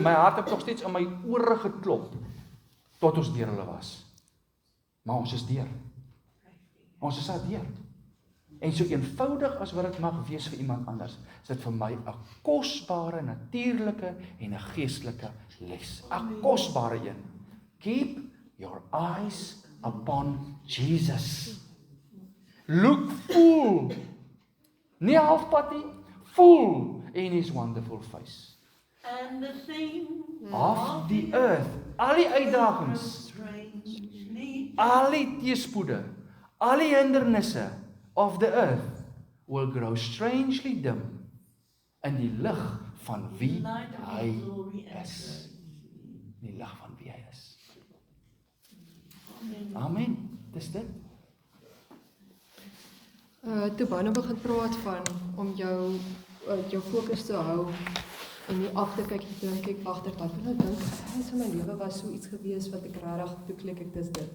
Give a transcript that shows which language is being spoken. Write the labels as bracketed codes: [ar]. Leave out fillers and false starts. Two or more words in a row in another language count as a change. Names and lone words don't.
[af] My hart het nog steeds in my ore geklop tot ons deur hulle was. Maar ons is deur. Ons is deur. En so eenvoudig as wat dit mag wees vir iemand anders, is dit vir my 'n kosbare, natuurlike en 'n geestelike les. 'n Kosbare een. [en] Keep your eyes upon Jesus. Look full, [af] nie halfpad nie, [en] full in his wonderful face. And the thing Of the earth, [af] al die uitdagings, al die teëspoede, al die hindernisse [en] of the earth will grow strangely dim [af] in die lig van wie hy is. Die lig van wie hy is. Amen. Dis dit. Toe Bano begin praat van om jou fokus te hou en nie af te kyk, dink ek agter dat ek nou dink, iets in my lewe was so iets gewees wat ek regtig toe klik ek dis dit.